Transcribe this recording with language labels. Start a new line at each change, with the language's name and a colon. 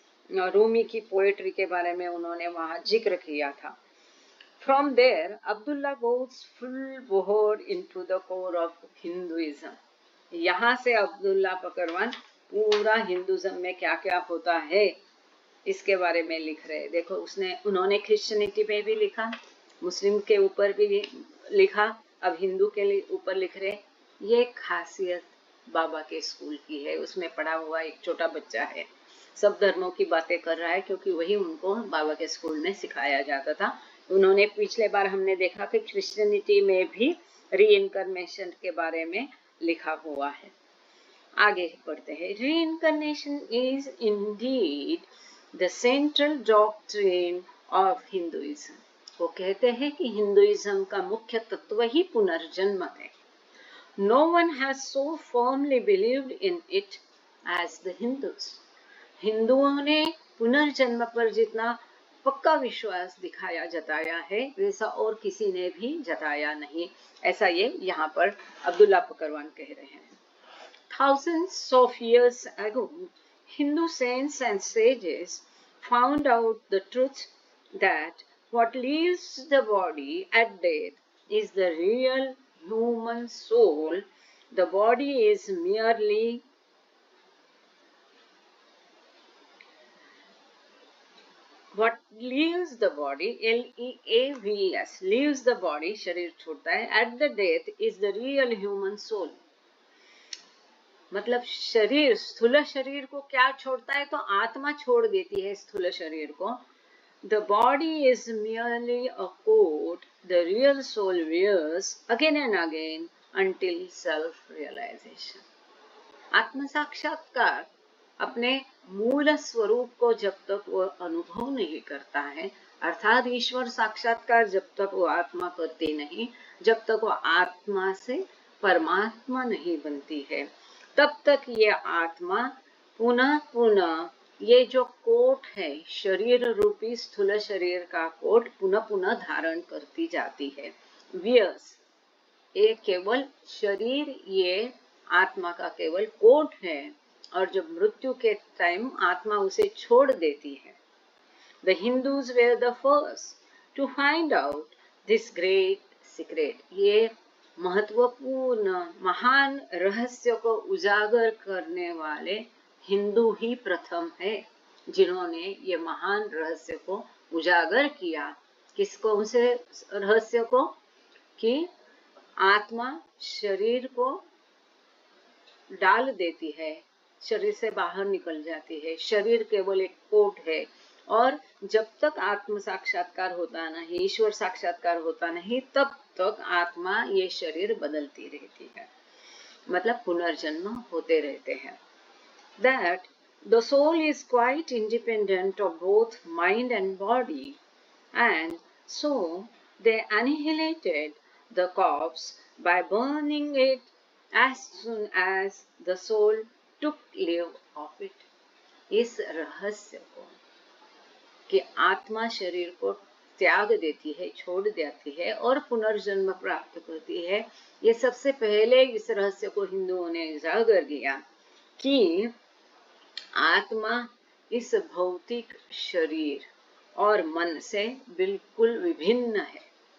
Hindi: रूमी की पोएट्री के बारे में उन्होंने वहाँ जिक्र किया था।
English: From there, Abdullah goes full bore into the core of Hinduism.
Hindi: यहाँ से अब्दुल्ला पकरवान पूरा हिंदुज़म में क्या क्या होता है इसके बारे में लिख रहे हैं। देखो उन्होंने क्रिश्चियनिटी में भी लिखा, मुस्लिम के ऊपर भी लिखा, अब हिंदू के ऊपर लिख रहे। ये खासियत बाबा के स्कूल की है। उसमें पढ़ा हुआ एक छोटा बच्चा है, सब धर्मों की बातें कर रहा है, क्योंकि वही उनको बाबा के स्कूल में सिखाया जाता था। उन्होंने पिछले बार हमने देखा कि क्रिश्चियनिटी में भी रीइंकारनेशन के बारे में लिखा हुआ है। आगे पढ़ते हैं।
English: Reincarnation is indeed the central doctrine of Hinduism.
Hindi: वो कहते हैं कि हिंदुइज्म का मुख्य तत्व ही पुनर्जन्म है।
English: No one has so firmly believed in it as the Hindus.
Hindi: हिंदुओं ने पुनर्जन्म पर जितना पक्का विश्वास दिखाया, जताया है, वैसा और किसी ने भी जताया नहीं। ऐसा ये यहाँ पर अब्दुल्ला पकरवान कह रहे हैं।
English: Thousands of years ago, Hindu saints and sages found out the truth that what leaves the body at death is the real human soul. The body is merely what leaves the body, L-E-A-V-E-S, leaves the body,
Hindi: शरीर छोड़ता है,
English: at the death is the real human soul.
Hindi: मतलब शरीर, स्थूल शरीर को क्या छोड़ता है? तो आत्मा छोड़ देती है स्थूल शरीर को।
English: The body is merely a coat the real soul wears again and again until self-realization.
Hindi: आत्म साक्षात्कार अपने मूल स्वरूप को जब तक वो अनुभव नहीं करता है, अर्थात ईश्वर साक्षात्कार जब तक वो आत्मा करती नहीं, जब तक वो आत्मा से परमात्मा नहीं बनती है, तब तक ये आत्मा पुनः पुनः ये जो कोट है, शरीर रूपी स्थूल शरीर का कोट पुनः पुनः धारण करती जाती है। वियर्स, ये केवल शरीर, ये आत्मा का केवल कोट है, और जब मृत्यु के टाइम आत्मा उसे छोड़ देती है।
English: The Hindus were the first to find out this great secret.
Hindi: ये महत्वपूर्ण महान रहस्य को उजागर करने वाले हिंदू ही प्रथम है, जिन्होंने ये महान रहस्य को उजागर किया। किसको? उसे रहस्य को कि आत्मा शरीर को डाल देती है, शरीर से बाहर निकल जाती है, शरीर केवल एक कोट है, और जब तक आत्म साक्षात्कार होता नहीं, ईश्वर साक्षात्कार होता नहीं, तब तक आत्मा ये शरीर बदलती रहती है, मतलब पुनर्जन्म होते रहते हैं।
English: That the soul is quite independent of both mind and body, and so they annihilated the corpse by burning it as soon as the soul took leave of it.
Hindi: इस रहस्य को कि आत्मा शरीर को त्याग देती है, छोड़ देती है और पुनर्जन्म प्राप्त करती है, ये सबसे पहले इस रहस्य को हिंदुओं ने उजागर किया कि आत्मा इस भौतिक शरीर और मन से बिल्कुल विभिन्न है।